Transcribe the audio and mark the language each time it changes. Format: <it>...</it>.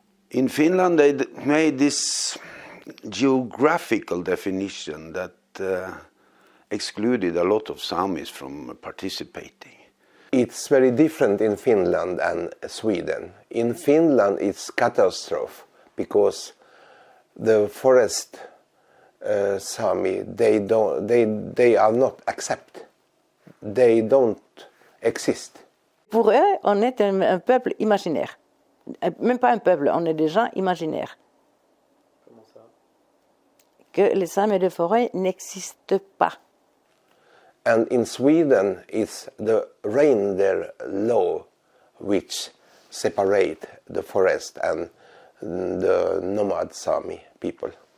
<en>In Finland, they made this geographical definition that excluded a lot of Samis from participating. It's very different in Finland and Sweden. In Finland, it's catastrophe because the forest Sami they are not accepted. They don't exist.</en> <fr>Pour eux, on est un peuple imaginaire. Même pas un peuple, on est des gens imaginaires. Comment ça? Que les Samis de forêt n'existent pas.</fr> <en>And in Sweden, it's the reindeer law which separate the forest and the nomad Sami people.</en>